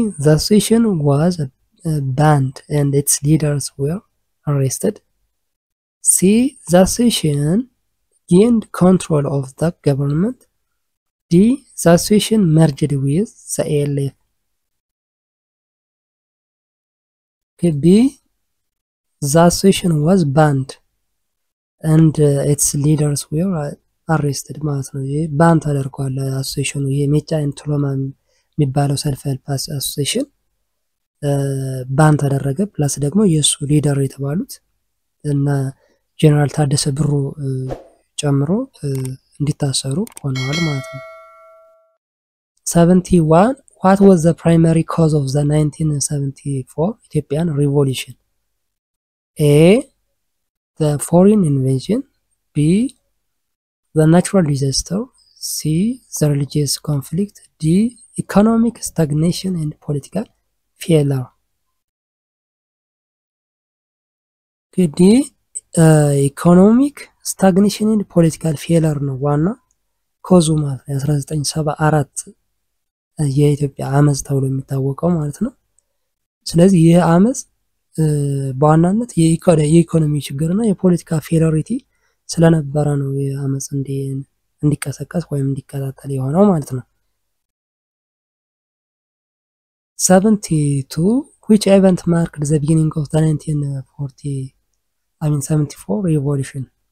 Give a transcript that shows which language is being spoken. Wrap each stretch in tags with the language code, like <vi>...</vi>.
<en>The association was banned and its leaders were arrested. C. The association gained control of the government. D. The association merged with the ALF. Okay, B. The association was banned and its leaders were arrested</en> <am>ማለት ነው። ይሄ ባን ተደርጓል አሶሲሽኑ። ይሄ ሜጫ ኤንድ ቱለማ የሚባለው ሰልፍ ሄልፕ አሶሲሽን ባን ተደረገ። ፕላስ ደግሞ የሱ ሊደር የተባሉት እና ጀነራል ታደሰ ብሩ ጨምሮ እንዲታሰሩ ሆነዋል ማለት ነው።</am> <en>71 What was the primary cause of the 1974 Ethiopian revolution? A. The foreign invasion. B. The natural disaster. C. The religious conflict. D. Economic stagnation and political failure. D. Economic stagnation and political failure</en> <am>ነው ዋና ኮዙ ማለት ነው። 1974 የኢትዮጵያ አመጽ ተብሎ የሚታወቀው ማለት ነው። ስለዚህ ይህ አመጽ በዋናነት የኢኮኖሚ ችግርና የፖለቲካ ፌሎሪቲ ስለነበረ ነው የአመጽ እንዲቀሰቀስ ወይም እንዲከታተል የሆነው ማለት ነው።</am> <en>72 Which event marked the beginning of the 74 revolution?</en>